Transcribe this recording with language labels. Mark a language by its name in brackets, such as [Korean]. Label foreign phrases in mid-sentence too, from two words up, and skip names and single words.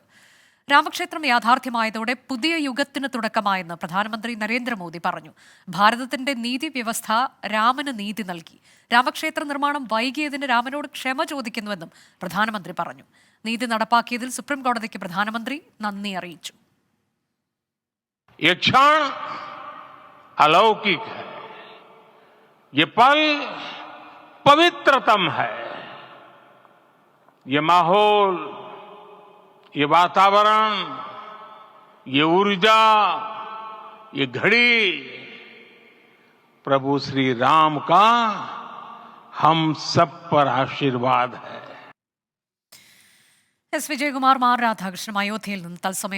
[Malayalam] രാമക്ഷേത്രം യാഥാർത്ഥ്യമായതോടെ പുതിയ യുഗത്തിന് തുടക്കമായെന്ന് പ്രധാനമന്ത്രി നരേന്ദ്രമോദി പറഞ്ഞു. ഭാരതത്തിന്റെ നീതി വ്യവസ്ഥ രാമന് നീതി നൽകി. രാമക്ഷേത്ര നിർമ്മാണം വൈകിയതിന് രാമനോട് ക്ഷമ ചോദിക്കുന്നുവെന്നും പ്രധാനമന്ത്രി പറഞ്ഞു. നീതി നടപ്പാക്കിയതിൽ സുപ്രീം കോടതിക്ക് പ്രധാനമന്ത്രി നന്ദി അറിയിച്ചു. [Hindi] ये क्षण अलौकिक है, ये पल पवित्रतम है. ये माहौल, ये वातावरण, ये ऊर्जा, ये घड़ी प्रभु श्री राम का हम सब पर आशीर्वाद है. [Malayalam] എസ് വിജയകുമാർ, മാർ രാധാകൃഷ്ണൻ അയോധ്യയിൽ നിന്ന് തത്സമയം.